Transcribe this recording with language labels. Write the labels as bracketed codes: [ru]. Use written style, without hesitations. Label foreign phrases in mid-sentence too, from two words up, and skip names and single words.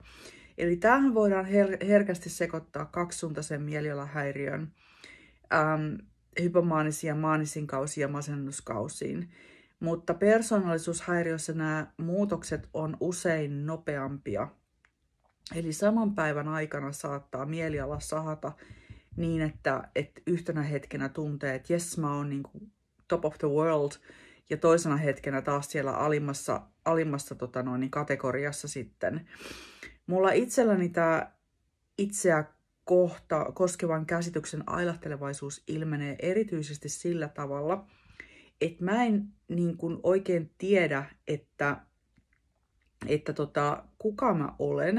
[fi] Eli tämähän voidaan herkästi sekoittaa kaksisuuntaisen mielialahäiriön, hypomaanisiin ja maanisiin kausiin ja masennuskausiin. Mutta persoonallisuushäiriössä nämä muutokset on usein nopeampia. Eli saman päivän aikana saattaa mieliala sahata niin, että yhtenä hetkenä tuntee, että jes, mä oon niin kuin [en] top of the world, [fi] ja toisena hetkenä taas siellä alimmassa kategoriassa sitten. Mulla itselläni tämä itseä koskevan käsityksen ailahtelevaisuus ilmenee erityisesti sillä tavalla, että mä en niin kuin oikein tiedä, että kuka mä olen.